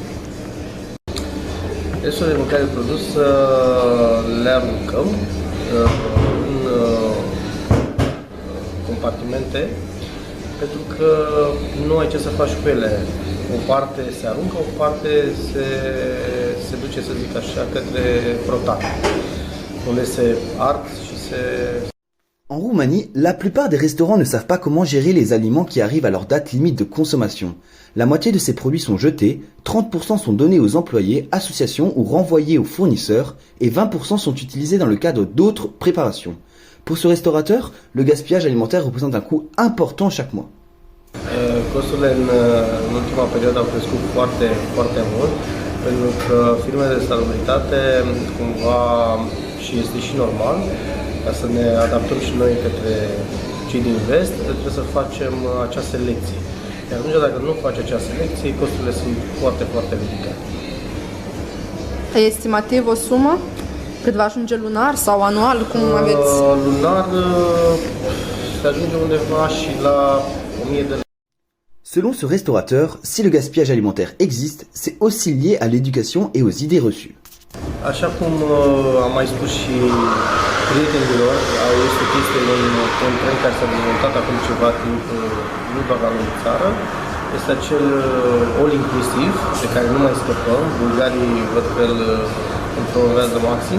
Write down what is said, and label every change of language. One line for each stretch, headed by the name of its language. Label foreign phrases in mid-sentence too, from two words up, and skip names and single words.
Romanian: Restul de mâncare produsă le aruncăm în compartimente, pentru că nu ai ce să faci cu ele. O parte se aruncă, o parte se duce, să zic așa, către protat, unde se ard și se...
French: En Roumanie, la plupart des restaurants ne savent pas comment gérer les aliments qui arrivent à leur date limite de consommation. La moitié de ces produits sont jetés, 30% sont donnés aux employés, associations ou renvoyés aux fournisseurs et 20% sont utilisés dans le cadre d'autres préparations. Pour ce restaurateur, le gaspillage alimentaire représente un coût important chaque mois.
Romanian: Costurile în ultima perioadă au crescut foarte, foarte mult, pentru că firmele de salubritate, cumva, și este și normal, ca să ne adaptăm și noi către cei din vest, trebuie să facem acea selecție. Iar atunci, dacă nu faci acea selecție, costurile sunt foarte, foarte ridicate. Estimativ o sumă? Cât va ajunge lunar sau anual? Cum aveți? Lunar se ajunge undeva și la 1000 de lei.
French: Selon ce restaurateur, si le gaspillage alimentaire existe, c'est aussi lié à l'éducation et aux idées reçues.
Romanian: Așa cum am mai spus și prietenilor, este o chestie, un trend care s-a dezvoltat acum ceva timp, nu doar la noi în țară, este acel all-inclusiv, de care nu mai scăpăm. Bulgarii văd că îl promovează maxim.